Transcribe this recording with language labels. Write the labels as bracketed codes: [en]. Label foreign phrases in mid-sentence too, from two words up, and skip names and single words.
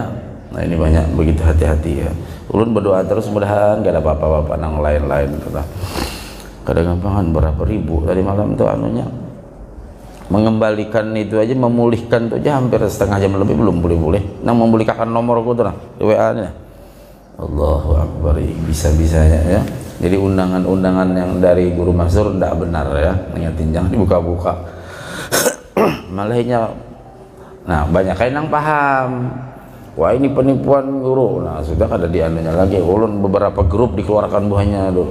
[id] Nah, ini banyak begitu, hati-hati ya. Ulun berdoa terus mudahan gak ada apa-apa nang lain-lain gitu lah. Kadang gampangan berapa ribu tadi malam tuh anunya. Mengembalikan itu aja, memulihkan itu aja hampir setengah jam lebih belum boleh. Nang memulihkan nomorku tuh nah, di WA-nya. [ar] الله أكبر, [id] bisa-bisanya ya. Jadi undangan-undangan yang dari Guru Mansur tidak benar ya, ngingetin jangan dibuka-buka. Malahnya, nah banyak yang paham. Wah ini penipuan guru. Nah sudah ada di anunya lagi. Ulun beberapa grup dikeluarkan buahnya dulu.